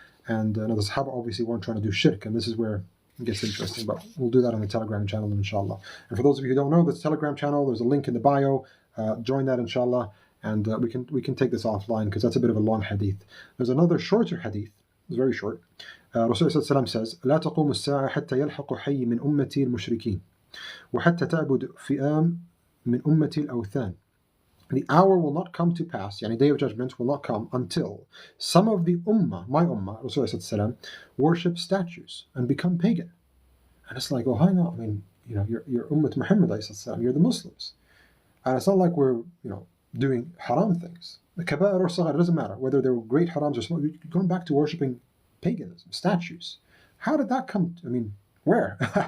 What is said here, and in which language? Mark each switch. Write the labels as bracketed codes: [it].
[en] And the Sahaba obviously weren't trying to do shirk, and this is where it gets interesting. But we'll do that on the Telegram channel, inshallah. And for those of you who don't know, this Telegram channel, there's a link in the bio. Join that, inshallah. And we can take this offline because that's a bit of a long hadith. There's another shorter hadith. It's very short. Rasulullah says, [ar] لا تقوم الساعة حتى يلحق حي من أمتي المشركين وحتى تعبد فئام من أمتي الأوثان. [en] The hour will not come to pass, yani day of judgment will not come until some of the ummah, my ummah, Rasulullah worship statues and become pagan. And it's like, oh, hang on, I mean, you're ummah Muhammad, you're the Muslims. And it's not like we're, doing haram things. The kaba'ir or saghir, it doesn't matter whether they're great harams or small. You're going back to worshipping paganism, statues. How did that come? Where?